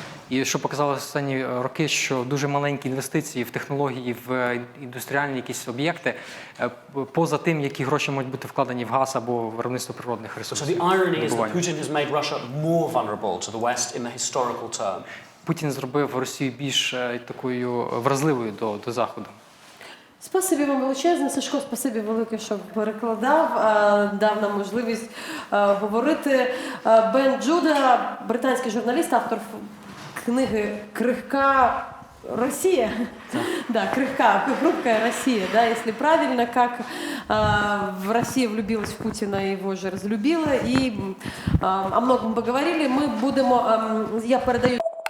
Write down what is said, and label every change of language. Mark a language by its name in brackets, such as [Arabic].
[Ukrainian] І що показали останні роки, що дуже маленькі інвестиції в технології, в індустріальні якісь об'єкти, поза тим, які гроші можуть бути вкладені в газ або в виробництво природних [English] So [Ukrainian] ресурсів. [English] the irony is that Putin has made Russia more vulnerable to the West in the historical term. [Ukrainian] Путін зробив Росію більш такою вразливою до Заходу. Спасибі вам величезне, Сашко, спасибі велике, що перекладав, дав нам можливість говорити. Бен Джуда, британський журналіст, автор книги «Крихка. [Russian] Росія». Да, «Крихка. Хрупкая Россия». Да, если правильно, как в Россия влюбилась в Путина и его же разлюбила. И о многом поговорили. Мы будем, я передаю...